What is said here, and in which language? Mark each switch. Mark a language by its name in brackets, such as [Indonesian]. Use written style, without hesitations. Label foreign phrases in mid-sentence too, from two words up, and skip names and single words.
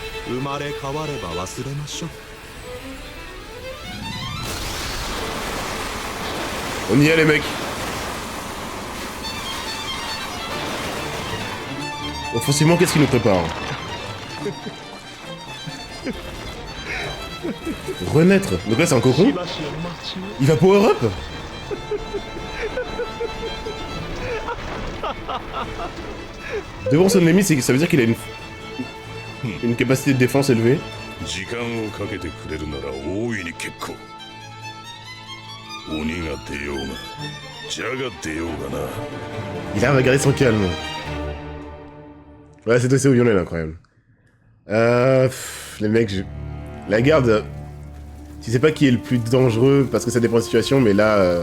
[Japanese] 生まれ変われば忘れましょう。 [French] On y est les mecs. Offensivement, qu'est-ce qu'il nous prépare? Renaître. Donc là c'est un cocon. Il va [English] power up. [French] Devant son ennemi, ça veut dire qu'il a une capacité de défense élevée. [Japanese] 時間をかけてくれるなら大いに結構。鬼が出ようが蛇が出ようがな。 [French] Il arrive à garder son calme. Ouais, c'est aussi où Lionel, incroyable. Les mecs, la garde... Tu sais pas qui est le plus dangereux, parce que ça dépend de la situation, mais là...